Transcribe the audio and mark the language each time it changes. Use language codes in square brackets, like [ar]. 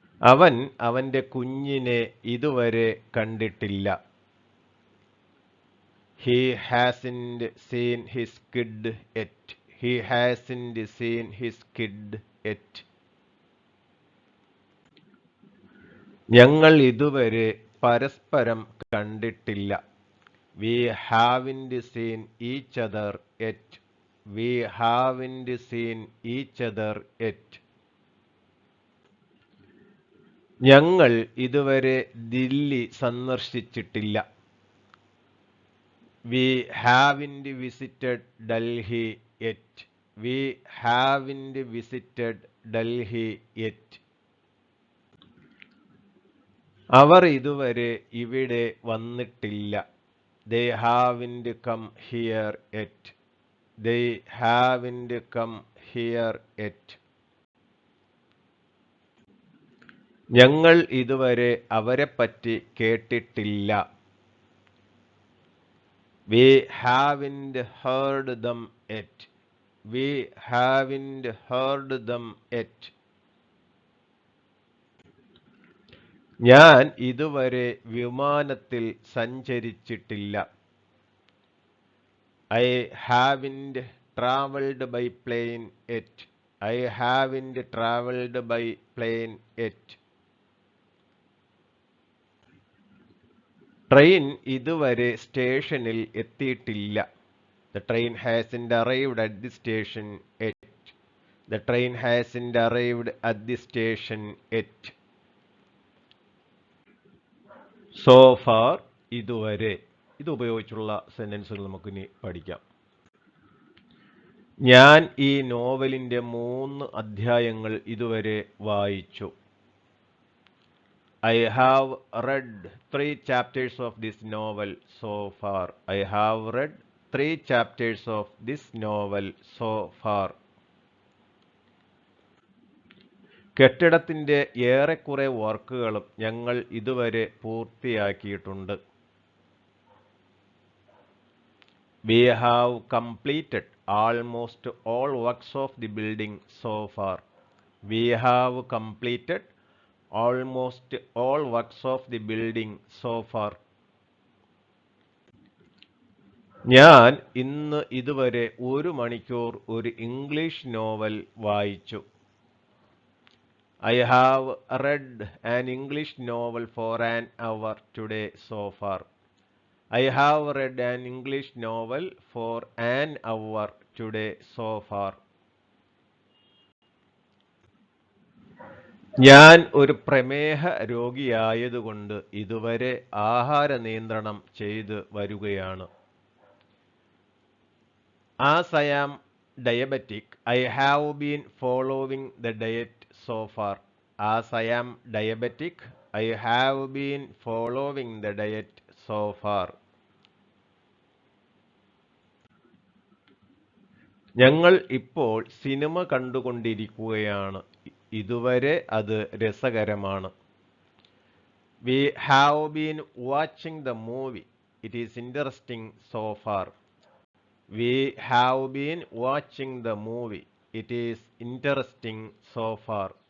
[ml] അവൻ അവൻ്റെ കുഞ്ഞിനെ ഇതുവരെ കണ്ടിട്ടില്ല. [en] He hasn't seen his kid yet. He hasn't seen his kid yet. [ml] ഞങ്ങൾ ഇതുവരെ പരസ്പരം കണ്ടിട്ടില്ല. [en] We haven't seen each other yet. We haven't seen each other yet. [ml] ഞങ്ങൾ ഇതുവരെ Delhi സന്ദർശിച്ചിട്ടില്ല. [en] We haven't visited Delhi yet. We haven't visited Delhi yet. [ml] അവർ ഇതുവരെ ഇവിടെ വന്നിട്ടില്ല. [en] They haven't come here yet. They haven't come here yet. [ml] ഞങ്ങൾ ഇതുവരെ അവരെപ്പറ്റി കേട്ടിട്ടില്ല. [en] We haven't heard them yet. We haven't heard them yet. [ml] ഞാൻ ഇതുവരെ വിമാനത്തിൽ സഞ്ചരിച്ചിട്ടില്ല. [en] I haven't traveled by plane yet. I haven't traveled by plane yet. [ml] Train ഇതുവരെ സ്റ്റേഷനിൽ എത്തിയിട്ടില്ല. [en] The train hasn't arrived at the station yet. The train hasn't arrived at the station yet. So far, [ml] ഇതുവരെ. ഇത് ഉപയോഗിച്ചുള്ള സെന്റൻസുകൾ നമുക്കിനി പഠിക്കാം. ഞാൻ ഈ നോവലിൻ്റെ 3 അധ്യായങ്ങൾ ഇതുവരെ വായിച്ചു. [en] I have read 3 chapters of this novel so far. I have read 3 chapters of this novel so far. [ml] കെട്ടിടത്തിൻ്റെ ഏറെക്കുറെ വർക്കുകളും ഞങ്ങൾ ഇതുവരെ പൂർത്തിയാക്കിയിട്ടുണ്ട്. [en] We have completed almost all works of the building so far. We have completed almost all works of the building so far. [ml] ഞാൻ ഇന്ന് ഇതുവരെ 1 മണിക്കൂർ ഒരു ഇംഗ്ലീഷ് നോവൽ വായിച്ചു. [en] I have read an English novel for an hour today so far. I have read an English novel for an hour today so far. [ml] ഞാൻ ഒരു പ്രമേഹ രോഗിയായതുകൊണ്ട് ഇതുവരെ ആഹാര നിയന്ത്രണം ചെയ്ത് വരുകയാണ്. [en] As I am diabetic, I have been following the diet so far. As I am diabetic, I have been following the diet so far. [ml] ഞങ്ങൾ ഇപ്പോൾ സിനിമ കണ്ടുകൊണ്ടിരിക്കുകയാണ്. ഇതുവരെ അത് രസകരമാണ്. [en] We have been watching the movie. It is interesting so far. We have been watching the movie. It is interesting so far.